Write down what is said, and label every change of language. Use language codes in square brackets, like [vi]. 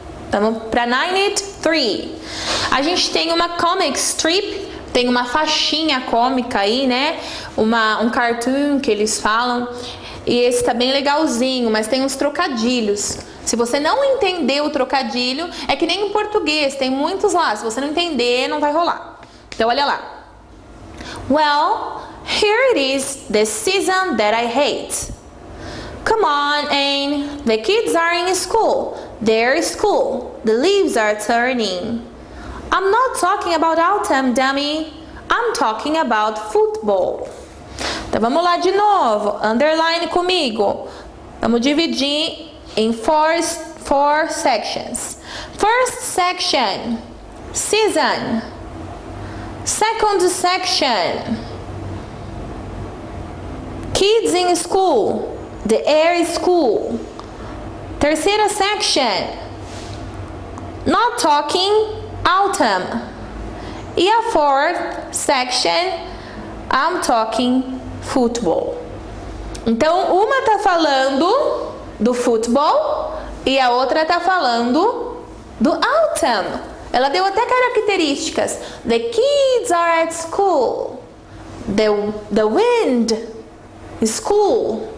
[pt] Vamos para 93. A gente tem uma comic strip, tem uma faixinha cômica aí, né? Um cartoon que eles falam. E esse tá bem legalzinho, mas tem uns trocadilhos. Se você não entender o trocadilho, é que nem em português, tem muitos lá. Se você não entender, não vai rolar. Então, olha lá. [en] Well, here it is, the season that I hate. Come on, Anne. The kids are in school. They're in school. The leaves are turning. I'm not talking about autumn, dummy. I'm talking about football. [pt] Então vamos lá de novo. Underline comigo. Vamos dividir em [en] four sections. First section, season. Second section, kids in school. The air school. Terceira section, not talking autumn. E a fourth section, I'm talking football. [pt] Então, uma tá falando do futebol e a outra tá falando do autumn. Ela deu até características. [en] The kids are at school. The wind is cool.